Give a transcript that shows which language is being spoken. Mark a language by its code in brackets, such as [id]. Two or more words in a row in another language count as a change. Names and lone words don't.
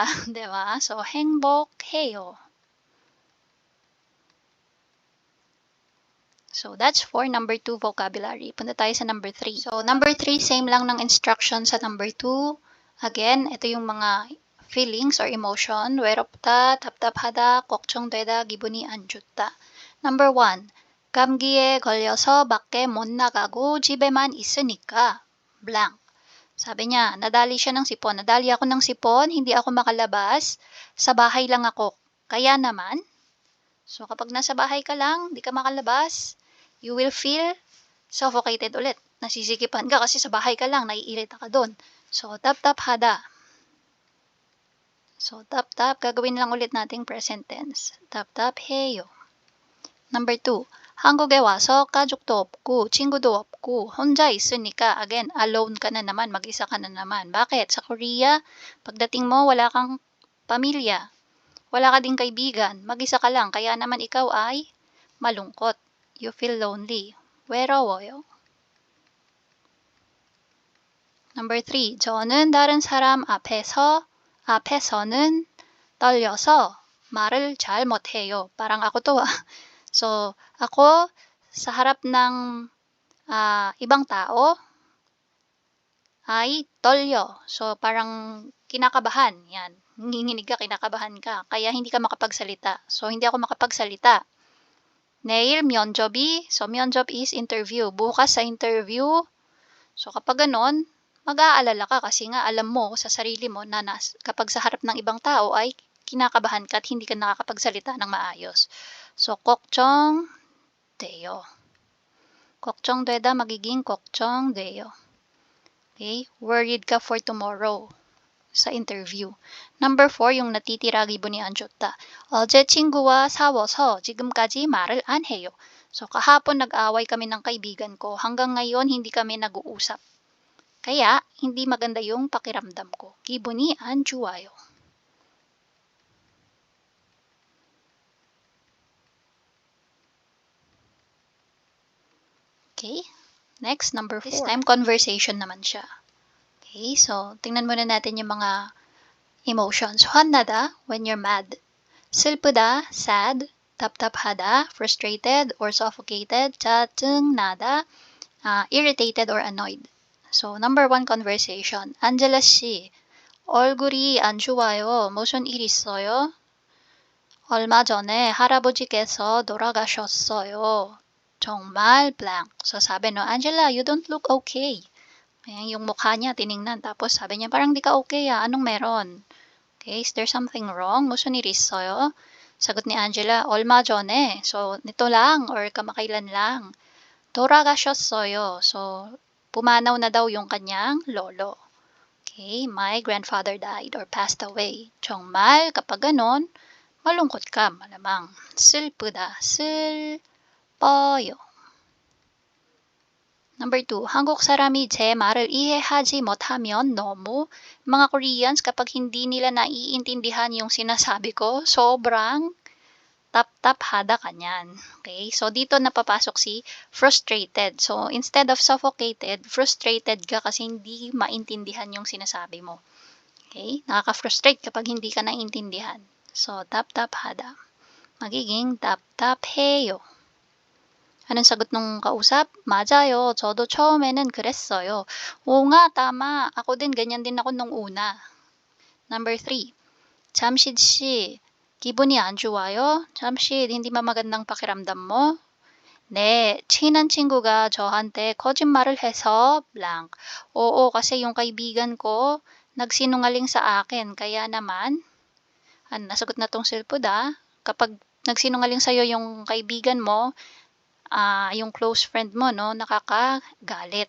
[tl] Diba? So, [ko] 행복해요. [en] So, that's for number 2 vocabulary. [tl] Punta tayo sa number 3. So, number 3, same lang ng instruction sa number 2. Again, ito yung mga feelings or emotion. [ko] 외롭다, 답답하다, 걱정되다, 기분이 안 좋다. Number 1, 감기에 걸려서 밖에 못 나가고 집에만 있으니까 blank. [tl] Sabi niya, nadali siya ng sipon. Nadali ako ng sipon, hindi ako makalabas, sa bahay lang ako. Kaya naman, so kapag nasa bahay ka lang, di ka makalabas, [en] you will feel suffocated ulit. [tl] Nasisikipan ka kasi sa bahay ka lang, naiirita ka doon. [ko] So, 답답하다. [tl] So, 답답, gagawin lang ulit nating present tense. [ko] 답답해요. Number 2, 한국에 와서 가족도 없고 친구도 없고 혼자 있으니까, [tl] again, alone ka na naman, mag-isa ka na naman. Bakit? Sa Korea, pagdating mo, wala kang pamilya. Wala ka ding kaibigan. Mag-isa ka lang. Kaya naman ikaw ay malungkot. [en] You feel lonely. [ko] 외로워요. Number 3, 저는 다른 사람 앞에서 앞에서는 떨려서 말을 잘 못해요. [tl] Parang ako to ah. So, ako sa harap ng ibang tao ay 떨려. So, parang kinakabahan. Yan. Nanginginig ka, kinakabahan ka. Kaya hindi ka makapagsalita. So, hindi ako makapagsalita. [ko] 내일 면접이, so 면접 [en] is interview. [tl] Bukas sa interview. So, kapag ganon, mag-aalala ka kasi nga alam mo sa sarili mo na kapag sa harap ng ibang tao ay kinakabahan ka at hindi ka nakakapagsalita ng maayos. So, [ko] 걱정돼요. 걱정되다 magiging 걱정돼요. [tl] Okay? Worried ka [en] for tomorrow [tl] sa interview. Number 4, yung natitira [ko] 기분이 안 좋다. 어제 친구와 싸워서 지금까지 말을 안 해요. [tl] So, kahapon nag-away kami ng kaibigan ko. Hanggang ngayon, hindi kami nag-uusap. Kaya, hindi maganda yung pakiramdam ko. [ko] 기분이 안 좋아요. [tl] Okay? [en] Next, number 4. This time, conversation [tl] naman siya. Okay, so tingnan muna natin yung mga emotions. [ko] 화나다, [en] when you're mad. 슬프다, sad. 답답하다, frustrated or suffocated. 짜증나다, irritated or annoyed. So, number 1 conversation. [ko] 안젤라 씨, 얼굴이 안 좋아요. 무슨 일 있어요? 얼마 전에 할아버지께서 돌아가셨어요. 정말 blank. [tl] So, sabi no, Angela, [en] you don't look okay. [tl] Ayan, yung mukha niya, tiningnan. Tapos sabi niya, parang di ka okay ah. Anong meron? [en] Okay, is there something wrong? [ko] 무슨 일 있어요? [tl] Sagot ni Angela, [ko] 얼마 전에. [tl] So, nito lang or kamakailan lang. [ko] 돌아가셨어요. [tl] So, pumanaw na daw yung kanyang lolo. [en] Okay, my grandfather died or passed away. [ko] 정말, [tl] kapag ganon, malungkot ka, malamang. [ko] 슬프다, 슬퍼요. Number 2, 한국 사람이 제 말을 이해하지 못하면 너무, [tl] mga Koreans kapag hindi nila naiintindihan yung sinasabi ko, sobrang 답답하다 kanyan. Okay? So, dito napapasok si frustrated. So, [en] instead of suffocated, frustrated [tl] ka kasi hindi maintindihan yung sinasabi mo. Okay? Nakaka-frustrate kapag hindi ka naiintindihan. [ko] So, 답답하다. Magiging 답답해요. [tl] Anong sagot nung kausap? [ko] 맞아요. 저도 처음에는 그랬어요. [tl] Oo nga, tama. Ako din, ganyan din ako nung una. [en] Number 3. [ko] 잠실 씨, 기분이 안 좋아요? 잠실, [tl] hindi magandang pakiramdam mo? [ko] 네, 친한 친구가 저한테 거짓말을 해서 blank. [tl] Oo, kasi yung kaibigan ko nagsinungaling sa akin. Kaya naman, nasagot na tong silpuda, kapag nagsinungaling sa'yo yung kaibigan mo, yung [en] close friend [tl] mo, no, nakakagalit.